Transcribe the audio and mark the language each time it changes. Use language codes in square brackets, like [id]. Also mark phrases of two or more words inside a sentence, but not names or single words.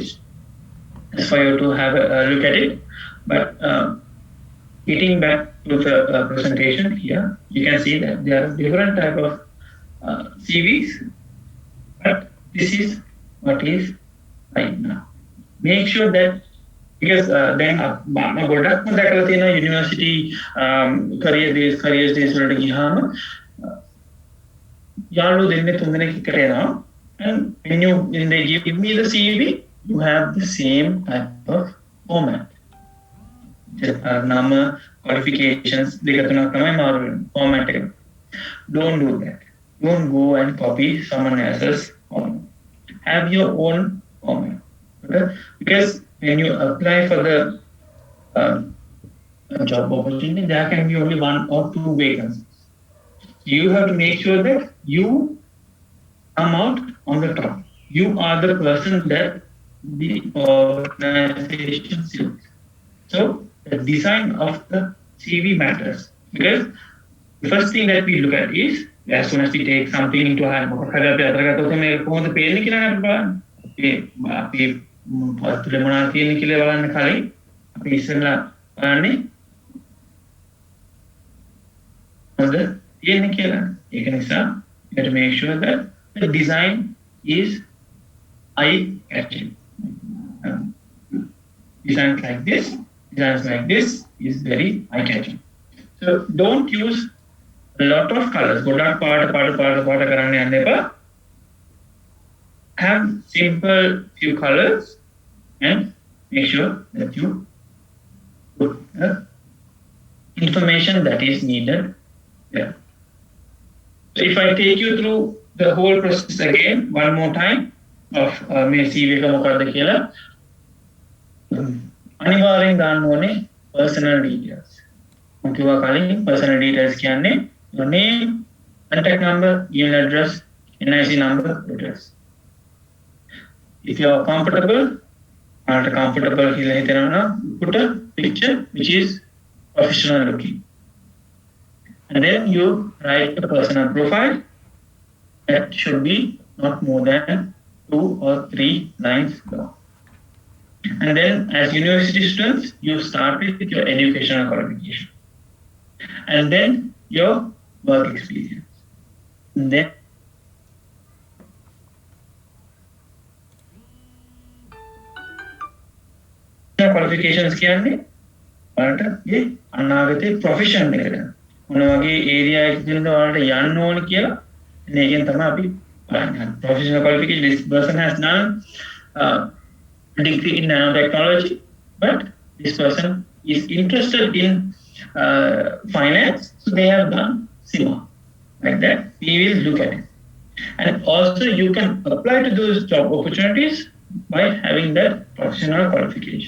[en] It's for you to have a look at it. But getting back to the presentation here, you can see that there are different type of CVs. But this is what is right now. Make sure that, because then [si] ගොඩක්ම දැකලා තියෙනවා යුනිවර්සිටි [en] career days [si] වලට ගියාම යාළුවෝ දෙන්නේ තුන් දෙනෙක් එකට එනවා, [en] and when they give me the CV, you have the same type of format. [si] නම qualifications දෙක තුනක් තමයි මාරු වෙන්නේ format එක. [en] Don't do that. Don't go and copy someone else's format. Have your own format. Okay? Because when you apply for the job opportunity, there can be only one or two vacancies. You have to make sure that you come out on the top. You are the person that the organization selects. So the design of the CV matters, because the first thing that we look at is, as soon as we take something into hand, [si] පත්‍රේ මොනවද තියෙන්නේ කියලා බලන්න කලින් අපි ඉස්සෙල්ලා බලන්නේ මොකද තියෙන්නේ කියලා. ඒක නිසා [en] you have to make sure that the design is eye catching. Designs like this is very eye catching. So don't use a lot of colors. [si] ගොඩක් පාට කරන්න යන්න එපා. [en] Have simple few colors and make sure that you put the information that is needed there. So if I take you through the whole process again one more time of [si] මේ CV එක මොකක්ද කියලා අනිවාර්යෙන් දාන්න ඕනේ [en] personal details. [si] මම කිව්වා කලින් [en] personal details කියන්නේ your name, contact number, email address, NIC number, address. If you are comfortable [si] කියලා හිතනවා [en] put a picture which is professional looking. And then you write the personal profile that should be not more than 2 or 3 lines long. And then as university students, you start with your educational qualification. And then your work experience. [si] And then qualifications කියන්නේ ඔයාලට මේ අනාගතේ ප්‍රොෆෙෂන් එකට මොන වගේ ඒරියා එකකින්ද ඔයාලට යන්න ඕන කියලා මේකෙන් තමයි අපි බලන්නේ. [en] Professional qualification, this person has done a degree in nanotechnology, but this person is interested in finance, so they have done SIMA. Like that, we will look at it. And also you can apply to those job opportunities by having that professional qualification.